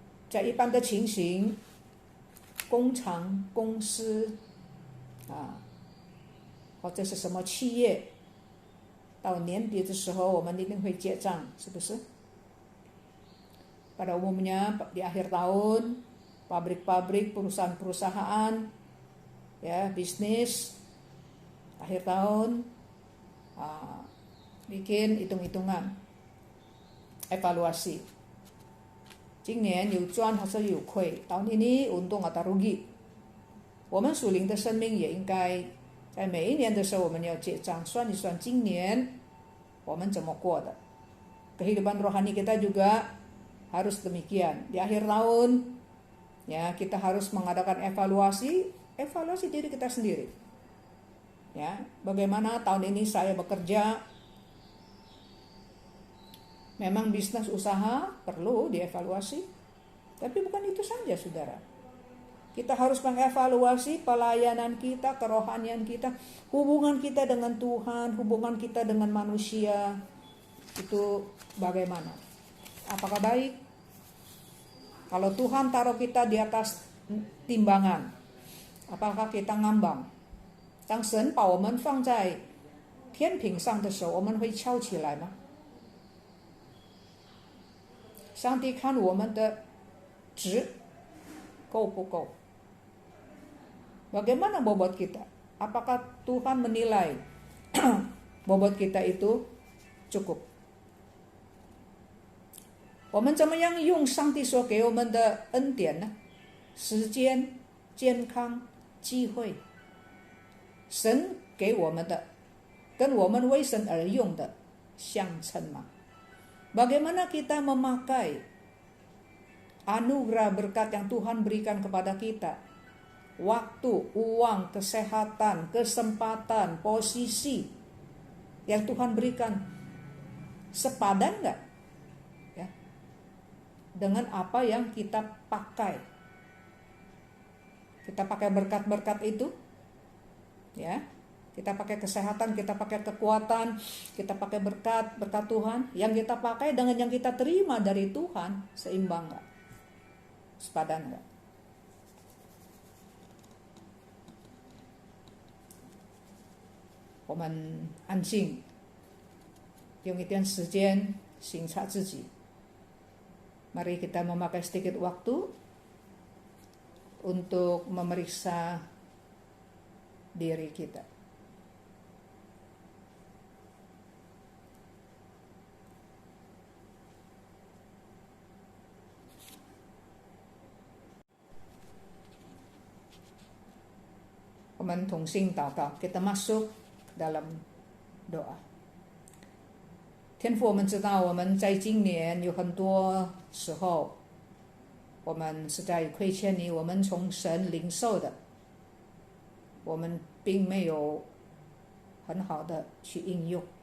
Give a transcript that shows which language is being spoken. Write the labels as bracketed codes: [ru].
[zh] 在一般的情形，工厂、公司或者是什么企业，到年底的时候我们一定会结账，是不是？ [id] Pada umumnya di akhir tahun, pabrik-pabrik, perusahaan-perusahaan, ya bisnis, akhir tahun bikin hitung-hitungan, evaluasi. [zh] 今年有赚还是有亏？ [id] tahun ini untung atau rugi？ [zh] 我们属灵的生命也应该在每一年的时候，我们要结账，算一算今年我们怎么过的。 [id] Kehidupan rohani kita juga harus demikian. Di akhir tahun, ya kita harus mengadakan evaluasi diri kita sendiri. Ya, bagaimana tahun ini saya bekerja? Memang bisnis usaha perlu dievaluasi, tapi bukan itu saja, saudara. Kita harus mengevaluasi pelayanan kita, kerohanian kita, hubungan kita dengan Tuhan, hubungan kita dengan manusia. Itu bagaimana? Apakah baik? Kalau Tuhan taruh kita di atas timbangan, apakah kita ngambang? [zh] 当神把我们放在天平上的时候，我们会翘起来吗？上帝看我们的值够不够？ [id] Bagaimana bobot kita? Apakah Tuhan menilai bobot kita itu cukup? [zh] 我们怎么样用上帝所给我们的恩典呢？时间、健康、机会，神给我们的，跟我们为神而用的相称吗？ [id] Bagaimana kita memakai anugerah berkat yang Tuhan berikan kepada kita? Waktu, uang, kesehatan, kesempatan, posisi yang Tuhan berikan sepadan enggak? Ya. Dengan apa yang kita pakai. Kita pakai berkat-berkat itu, ya. Kita pakai kesehatan, kita pakai kekuatan, kita pakai berkat Tuhan. Yang kita pakai dengan yang kita terima dari Tuhan, seimbang enggak? Sepadan enggak? Kita [zh] 安静，用一点时间省察自己。 [id] Mari kita memakai sedikit waktu untuk memeriksa diri kita. [zh] 们同心祷告， [id] kita masuk dalam doa。 [zh] 天父，我们知道我们在今年有很多时候我们是在亏欠你，我们从神领受的，我们并没有很好的去应用。